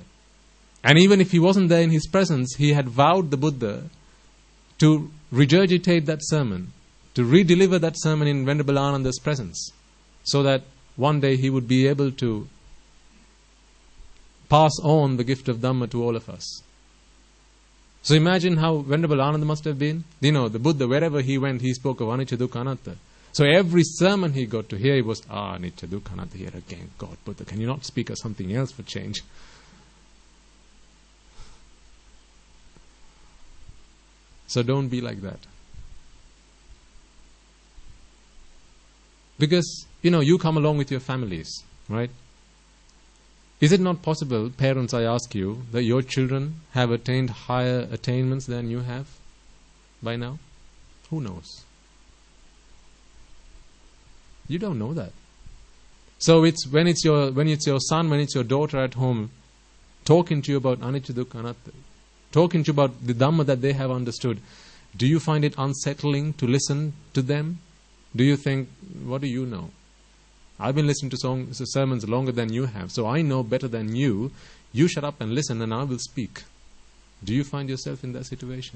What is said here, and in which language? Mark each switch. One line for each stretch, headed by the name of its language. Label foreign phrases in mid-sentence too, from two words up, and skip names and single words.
English: And even if he wasn't there in his presence, he had vowed the Buddha to regurgitate that sermon, to redeliver that sermon in Venerable Ananda's presence, so that one day he would be able to pass on the gift of Dhamma to all of us. So imagine how Venerable Ananda must have been. The Buddha, wherever he went, he spoke of
Pali: anicca, dukkha, anatta.
English: So every sermon he got to hear, it was,
Pali: anicca, dukkha, anatta,
English: here again. God, Buddha, can you not speak of something else for change? So don't be like that. Because, you come along with your families, right? Is it not possible, parents, I ask you, that your children have attained higher attainments than you have by now? Who knows? You don't know that. So when it's your son, when it's your daughter at home, talking to you about
Pali: anicca dukkha anatta,
English: talking to you about the Dhamma that they have understood, do you find it unsettling to listen to them? Do you think, what do you know? I've been listening to sermons longer than you have, so I know better than you. You shut up and listen and I will speak. Do you find yourself in that situation?